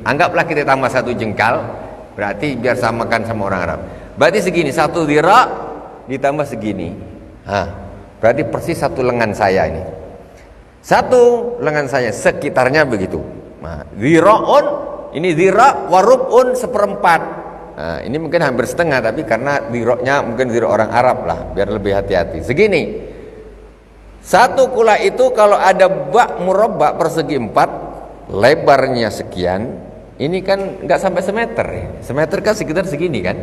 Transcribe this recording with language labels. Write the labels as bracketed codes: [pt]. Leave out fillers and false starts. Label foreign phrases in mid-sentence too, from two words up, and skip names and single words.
[id] Anggaplah kita tambah 1 jengkal. Berarti biar samakan sama orang Arab. Berarti segini, 1 dhira' ditambah segini. Berarti persis 1 lengan saya ini. 1 lengan saya sekitarnya begitu. Dhira'un, ini [ar] ذراع وربع [id] 1/4. Ini mungkin hampir setengah, tapi karena dhira'nya mungkin dhira' orang Arab lah, biar lebih hati-hati. Segini. 1 kula itu kalau ada bak murabba' persegi 4, lebarnya sekian. Ini kan nggak sampai semeter ya. Semeter kan sekitar segini kan.